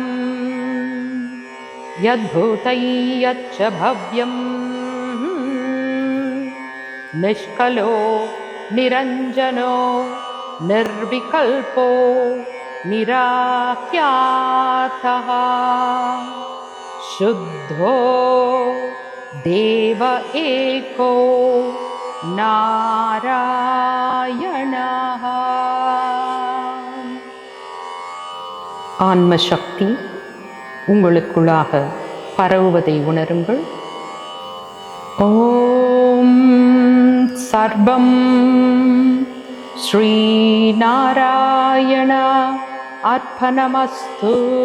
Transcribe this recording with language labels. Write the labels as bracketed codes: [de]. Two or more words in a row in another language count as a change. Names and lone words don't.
[sa] यद्भूतं यच्च भव्यं निष्कलो निरञ्जनो निर्विकल्पो निराख्यातः शुद्धो देव एको नारायणः. [ta] ஆன்ம சக்தி உங்களுக்குள்ளாக பரவுவதை உணருங்கள். [sa] ओम् सर्वं श्री नारायण अर्पणमस्तु.